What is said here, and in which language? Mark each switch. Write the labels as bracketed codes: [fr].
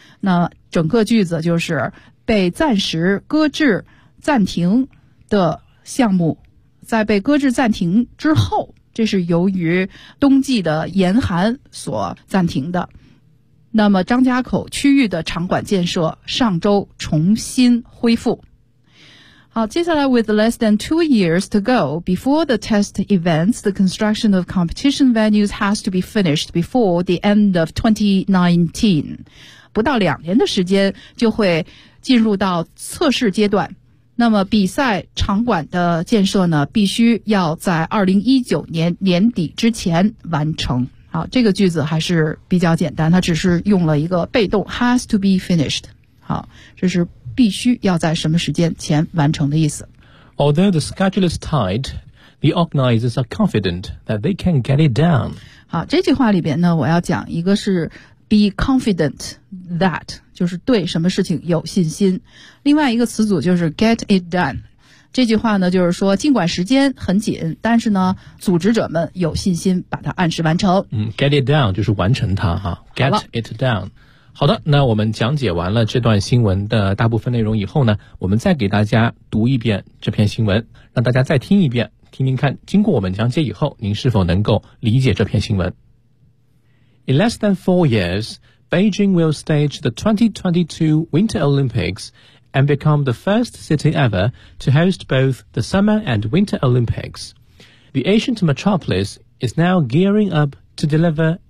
[zh] 那整个句子就是被暂时搁置暂停的项目在被搁置暂停之后，这是由于冬季的严寒所暂停的。那么张家口区域的场馆建设上周重新恢复。好，接下来 [en] with less than 2 years to go before the test events, the construction of competition venues has to be finished before the end of 2019. [zh] 不到2年的时间就会进入到测试阶段。那么比赛场馆的建设呢必须要在2019年年底之前完成。好，这个句子还是比较简单，它只是用了一个被动 [en] has to be finished。 [zh] 好，这是必须要在什么时间前完成的意思。 [en] Although the schedule is tight, the organizers are confident that they can get it done. [zh] 好，这句话里边呢，我要讲一个是 [en] be confident that， [zh] 就是对什么事情有信心。另外一个词组就是 [en] get it done。 [zh] 这句话呢，就是说尽管时间很紧，但是呢，组织者们有信心把它按时完成。 [en] Get it done [zh] 就是完成它哈。 [en] Get it done。 [zh] 好的，那我们讲解完了这段新闻的大部分内容以后呢，我们再给大家读一遍这篇新闻，让大家再听一遍，听听看经过我们讲解以后您是否能够理解这篇新闻。 [en] In less than 4 years, Beijing will stage the 2022 Winter Olympics and become the first city ever to host both the Summer and Winter Olympics. The ancient metropolis is now gearing up to deliver